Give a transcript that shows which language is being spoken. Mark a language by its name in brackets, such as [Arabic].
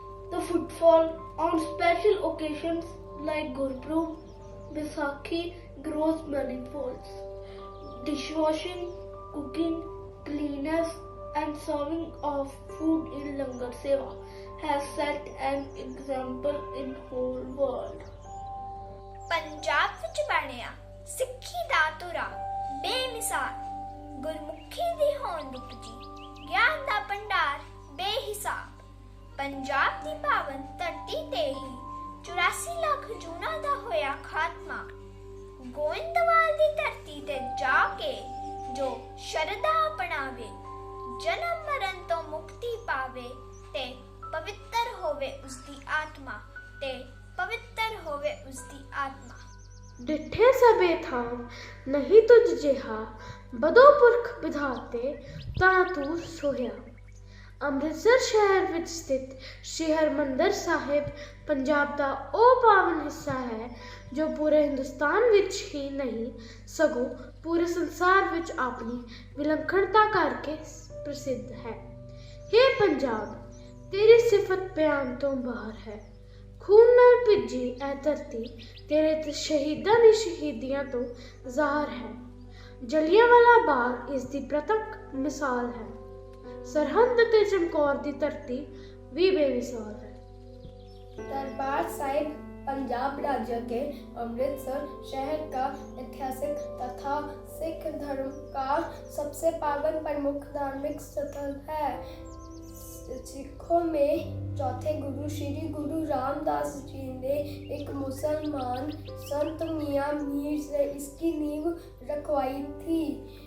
[English] The footfall on special occasions like Gurpurab, Baisakhi grows manifolds. Dishwashing, cooking, cleanliness and serving of food in Langar Seva has set an example in whole world. [Punjabi] Punjab ਵਿੱਚ ਬਣਿਆ ਸਿੱਖੀ ਦਾ ਧੁਰਾ ਬੇਮਿਸਾਲ, ਗੁਰਮੁਖੀ ਦੀ ਹੋਂਦ ਉਪਜੀ, ਗਿਆਨ ਦਾ ਭੰਡਾਰ ਬੇਹਿਸਾਬ। ਪੰਜਾਬ ਦੀ ਪਾਵਨ ਧਰਤੀ ਤੇ ਹੀ 84 ਲੱਖ ਜੂਨਾਂ ਦਾ ਹੋਇਆ ਖਾਤਮਾ। ਗੋਇੰਦਵਾਲ ਦੀ ਧਰਤੀ ਤੇ ਜਾ ਕੇ ਜੋ ਸ਼ਰਧਾ ਅਪਣਾਵੇ, ਜਨਮ ਮਰਨ ਤੋਂ ਮੁਕਤੀ ਪਾਵੇ ਤੇ ਪਵਿੱਤਰ ਹੋਵੇ ਉਸਦੀ ਆਤਮਾ, ਤੇ [Hindi] पवित्र होवे उसकी आत्मा। [Punjabi] डिठे सबे थाम नहीं तुझ जिहा, बदो पुरख विधाते ता तू सोया। ਅੰਮ੍ਰਿਤਸਰ ਸ਼ਹਿਰ ਵਿੱਚ ਸਥਿਤ ਸ਼੍ਰੀ ਹਰਿਮੰਦਰ ਸਾਹਿਬ ਪੰਜਾਬ ਦਾ ਉਹ ਪਾਵਨ ਹਿੱਸਾ ਹੈ ਜੋ ਪੂਰੇ ਹਿੰਦੁਸਤਾਨ ਵਿੱਚ ਹੀ ਨਹੀਂ ਸਗੋਂ ਪੂਰੇ ਸੰਸਾਰ ਵਿੱਚ ਆਪਣੀ ਵਿਲੱਖਣਤਾ ਕਰਕੇ ਪ੍ਰਸਿੱਧ ਹੈ। ਹੇ ਪੰਜਾਬ, ਤੇਰੀ ਸਿਫਤ ਬਿਆਨ ਤੋਂ ਬਾਹਰ ਹੈ। ਖੂਨ ਨਾਲ ਭਿੱਜੀ ਇਹ ਧਰਤੀ ਤੇਰੇ ਤੇ ਸ਼ਹੀਦਾਂ ਦੀ ਸ਼ਹੀਦੀਆਂ ਤੋਂ ਜ਼ਾਹਰ ਹੈ। ਜਲਿਆਂਵਾਲਾ ਬਾਗ ਇਸ ਦੀ ਪ੍ਰਤੱਖ ਮਿਸਾਲ ਹੈ। ਸਰਹੰਦ ਤੇ ਚਮਕੌਰ ਦੀ ਧਰਤੀ [Hindi] भी बेमिसाल है। दरबार साहिब पंजाब राज्य के अमृतसर शहर का ऐतिहासिक तथा सिख धर्म का सबसे पावन प्रमुख धार्मिक स्थल है। सिखों में चौथे गुरु श्री गुरु रामदास जी ने एक मुसलमान संत मियाँ मीर से इसकी नींव रखवाई थी।